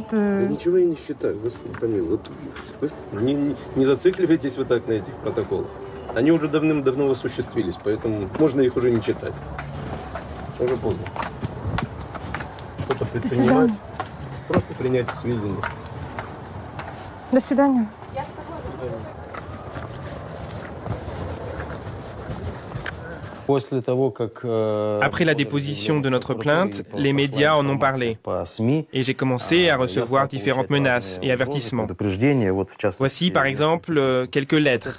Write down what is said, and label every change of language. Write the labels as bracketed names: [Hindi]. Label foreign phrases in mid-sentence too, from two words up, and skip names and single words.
[Russian] Да ничего я не считаю, Господи помилуй. Вот вы не зацикливайтесь вы так на этих протоколах. Они уже давным-давно осуществились, поэтому можно их уже не читать. Уже поздно. Что-то предпринимать, просто принять к сведению. До свидания. [French] Après la déposition de notre plainte, les médias en ont parlé et j'ai commencé à recevoir différentes menaces et avertissements. Voici par exemple quelques lettres.